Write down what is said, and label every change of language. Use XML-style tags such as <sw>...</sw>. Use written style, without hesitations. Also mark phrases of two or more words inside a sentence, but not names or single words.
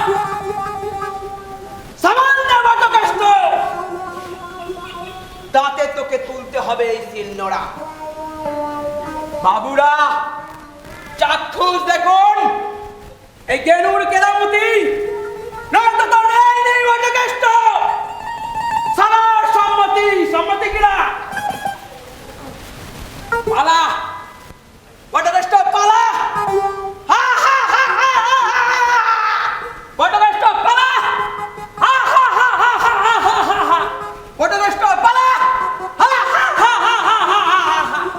<bn>সামান্য বটকেষ্ট দাঁতে তোকে তুলতে হবে এই শিলনোড়া। বাবুরা চাক্ষুষ দেখুন এই গেনুর কেরামতি। নয়তো তো নেই বটকেষ্ট। সবার সম্মতি কিনা? পালা বটকেষ্ট পালা। হা হা হা হা হা হা। বটকেষ্ট পালা। হা হা হা হা হা হা হা হা। বটকেষ্ট পালা। হা হা হা হা হা হা হা।</bn>